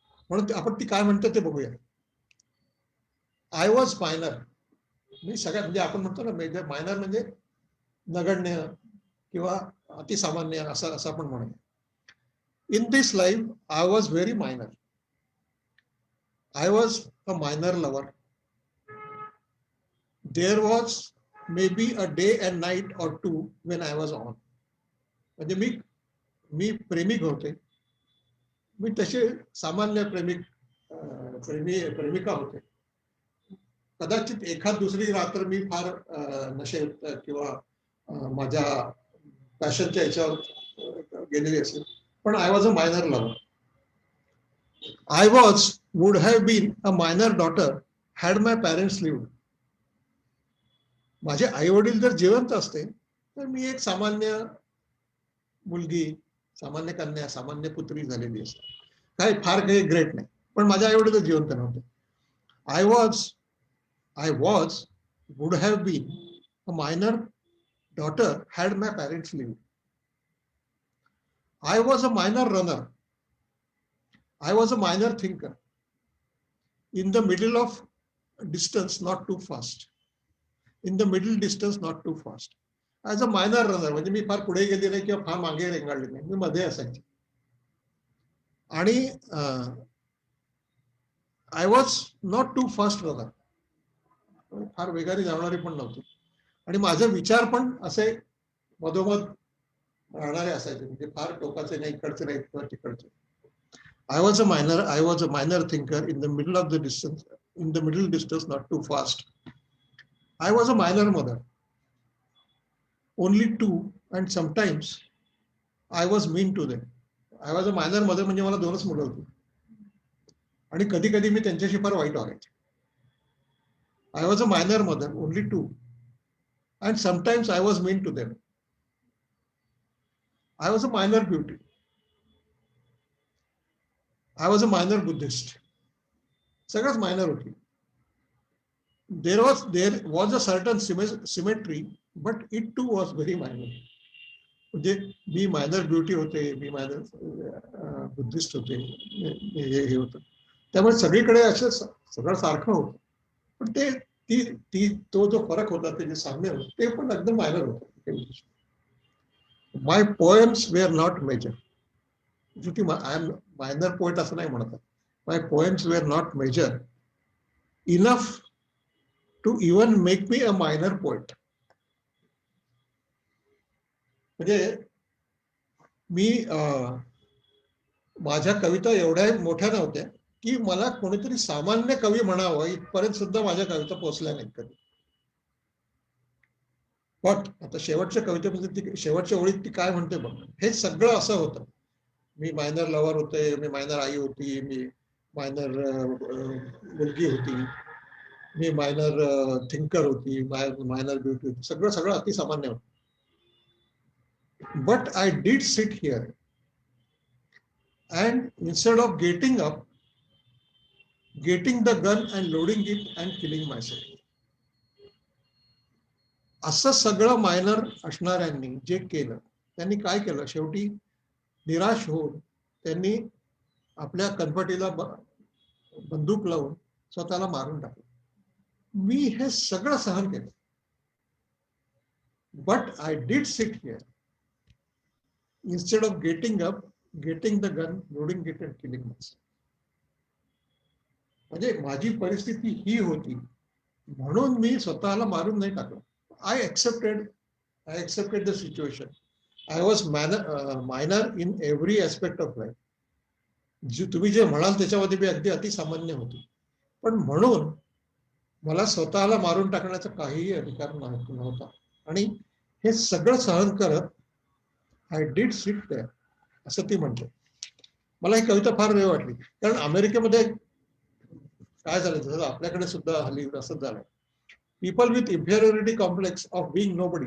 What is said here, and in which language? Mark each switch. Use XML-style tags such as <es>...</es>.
<mr>म्हणून आपण ती काय म्हणतो ते बघूया.</mr> <en>I was minor.</en> <mr>मी सगळ्यात म्हणजे आपण म्हणतो ना मेजर, मायनर म्हणजे नगण्य किंवा अतिसामान्य असं आपण म्हणूया.</mr> <en>In this life I was very minor. I was a minor lover. there was maybe a day and night or two when I was on.</en> <mr>म्हणजे मी प्रेमिक होते. मी तसे सामान्य प्रेमिका होते. कदाचित एखाद दुसरी रात्र मी फार नशेत किंवा माझ्या पॅशनच्या याच्यावर गेलेली असेल, पण</mr> <en>I was a minor lover. I would have been a minor daughter had my parents lived.</en> <mr>माझे आई वडील जर जिवंत असते तर मी एक सामान्य मुलगी, सामान्य कन्या, सामान्य पुत्री झालेली असते. काही फार काही ग्रेट नाही, पण माझे आई वडील जिवंत नव्हते.</mr> <en>I would have been a minor daughter had my parents lived. I was a minor runner. I was a minor thinker. In the middle of distance, not too fast. In the middle distance, not too fast. As a minor runner,</en> <mr>म्हणजे मी फार पुढे गेले नाही किंवा फार मागे रेंगाळले नाही, मी मध्ये असायचे. आणि</mr> <en>I was not too fast runner,</en> <mr>फार वेगाने जाणारी पण नव्हती. आणि माझे विचार पण असे मधोमध राहणारे असायचे, म्हणजे फार टोकाचे नाही, इकडचे नाही किंवा तिकडचे.</mr> <en>I was a minor thinker in the middle of the distance, not too fast. I was a minor mother. Only two, and sometimes I was mean to them. I was a minor mother</en> <mr>म्हणजे मला 2च मुलं होती. आणि कधी कधी मी त्यांच्याशी फार वाईट वागायचे.</mr> <en>I was a minor mother, only two, and sometimes I was mean to them. I was a minor beauty. I was a minor Buddhist.</en> <mr>सगळंच मायनर होती.</mr> <en>There was a certain symmetry, but it too was very minor.</en> <mr>म्हणजे मी minor beauty होते, मी minor Buddhist होते, हे होतं. त्यामुळे सगळीकडे असं सगळं सारखं होतं, पण तो जो फरक होता, ते जे साम्य होतं, ते पण एकदम मायनर होतं.</mr> <en>My poems were not major. I am minor poet</en> <mr>असं नाही म्हणत.</mr> <en>My poems were not major enough to even make me a minor poet.</en> <mr>म्हणजे मी माझ्या कविता एवढ्या मोठ्या नव्हत्या की मला कोणीतरी सामान्य कवी म्हणावं इथपर्यंत सुद्धा माझ्या कविता पोहोचल्या नाहीत कधी. पण आता शेवटच्या कवितेमध्ये शेवटच्या ओळीत ती काय म्हणते बघ, हे सगळं असं होतं. मी मायनर लव्हर होते, मी मायनर आई होती, मी मायनर मुलगी होती, मी मायनर थिंकर होती, मायनर ब्युटी होती, सगळं अतिसामान्य होतं.</mr> <en>But I did sit here and instead of getting up, getting the gun and loading it and killing myself.</en> <mr>असं सगळं मायनर असणाऱ्यांनी जे केलं, त्यांनी काय केलं, शेवटी निराश होऊन त्यांनी आपल्या कनपटीला बंदूक लावून स्वतःला मारून टाकलं. मी हे सगळं सहन केलं.</mr> <en>But I did sit here instead of getting up, getting the gun, loading it and killing myself.</en> <mr>म्हणजे माझी परिस्थिती ही होती म्हणून मी स्वतःला मारून नाही टाकलं.</mr> <en>I accepted the situation. I was minor in every aspect of life.</en> <mr>तुम्ही जे म्हणाल त्याच्यामध्ये मी अगदी अतिसामान्य होती, पण म्हणून मला स्वतःला मारून टाकण्याचा काहीही अधिकार नव्हता. आणि हे सगळं सहन करत</mr> <en>I did sit there</en> <mr>असं ती म्हणते. मला ही कविता फार वेळ वाटली, कारण अमेरिकेमध्ये काय झालं, जसं आपल्याकडे सुद्धा हल्ली असंच झालं.</mr> <en>People with inferiority complex of being nobody.</en>